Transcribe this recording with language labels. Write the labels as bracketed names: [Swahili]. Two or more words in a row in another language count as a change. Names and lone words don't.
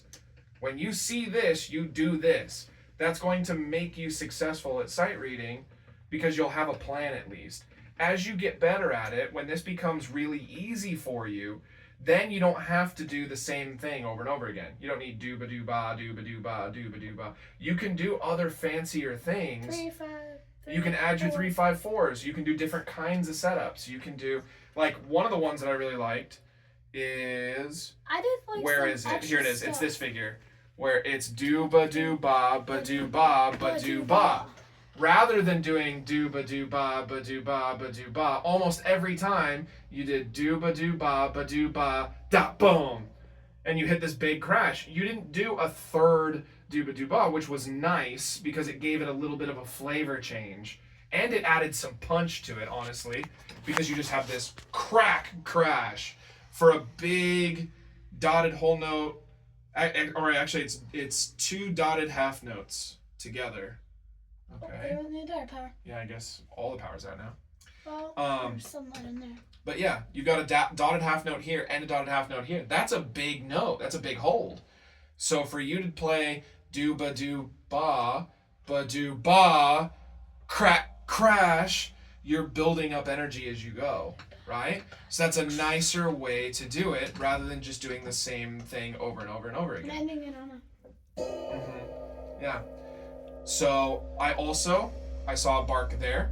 [English] When you see this, you do this. That's going to make you successful at sight reading because you'll have a plan at least. As you get better at it, when this becomes really easy for you, then you don't have to do the same thing over and over again. You don't need do-ba-do-ba, do-ba-do-ba, do-ba-do-ba. You can do other fancier things. 3, 5, 3, You can add your 4. 3, 5, 4s. You can do different kinds of setups. You can do, like, one of the ones that I really liked is, I did like where some is it? extra Here it is. stuff. It's this figure. Where it's do-ba-do-ba, ba-do-ba, ba-do-ba. Rather than doing do-ba-do-ba, ba-do-ba, ba-do-ba, almost every time you did do-ba-do-ba, ba-do-ba, da, boom. And you hit this big crash. You didn't do a third do-ba-do-ba, which was nice because it gave it a little bit of a flavor change. And it added some punch to it, honestly, because you just have this crash for a big dotted whole note. Or actually, it's 2 dotted half notes together. Okay. They don't need our power. Yeah, I guess all the power's out now. Well, there's some light in there. But yeah, you've got a dotted half note here and a dotted half note here. That's a big note. That's a big hold. So for you to play do-ba-do-ba, ba-do-ba, crash, you're building up energy as you go, right? So that's a nicer way to do it rather than just doing the same thing over and over and over And again. ending it on a... Yeah. So I saw a bark there.